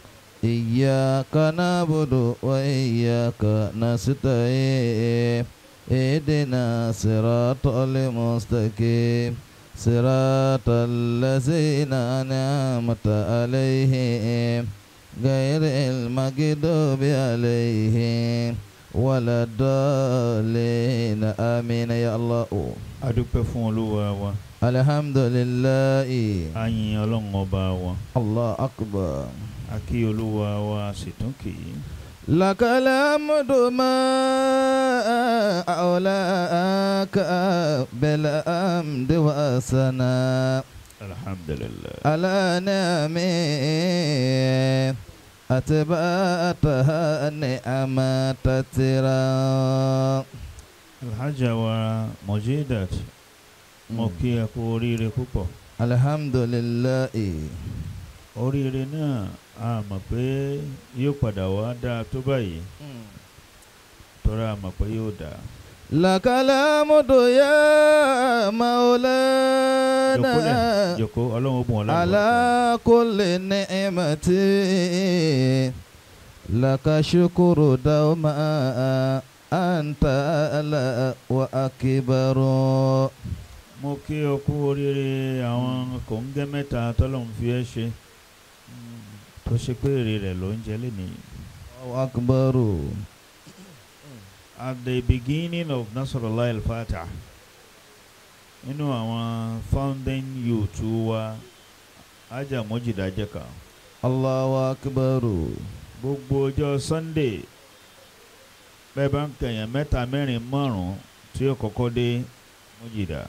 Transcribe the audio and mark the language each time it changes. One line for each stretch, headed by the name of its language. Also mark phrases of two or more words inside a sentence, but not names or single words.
Arabic: إياك نعبد وإياك نستعين اهدنا صراط المستقيم صراط الذين أنعمت عليهم غير المغضوب عليهم ولا الضالين آمين يا الله.
Yoruba: adúpẹ́ fún Olúwa wa
Arabic: الحمد لله.
Yoruba: a yìn Ọlọ́run ọba wa
Arabic: الله أكبر.
Yoruba: a kí Olúwa wa a sì tún kì í.
Arabic: لك الحمد ما أولاك بالحمد والثناء alhamdulillah. على نعمه أتبعتها نعمة ترى.
Yoruba: alhaja wa Mujidat mo kí ẹ kú oríire púpọ̀.
Arabic: الحمد لله.
Yoruba: oríire náà a mọ̀ pé yóò padà wá dáa tó báyìí tọ́ra a mọ̀ pé yóò dáa.
Arabic: لك الحمد يا مولانا
Yoruba: jòkó Ọlọ́run ó bùn ọ́ lágbára.
Arabic: على كل نعمة لك شكر دوما أنت أعلى وأكبر.
Yoruba: mo kí ọ kú oríire àwọn kòńgẹ́ mẹ́ta tọ́lọ́run fi ẹ́ ṣe tó ṣe pé èrè rẹ̀ ló ń jẹ lénìí.
Arabic: أكبر.
English: At the beginning of
Yoruba: Nasrullah al-Fatah, nínú àwọn founding youth wa Ajah Mujida jẹ́ kan.
Arabic: الله أكبر.
Yoruba: Gbogbo ọjọ́ Sunday bẹ́ẹ̀ bá ń kẹ̀yàn mẹ́ta mẹ́rin márùn-ún tí ó kọ́kọ́ dé Mujida.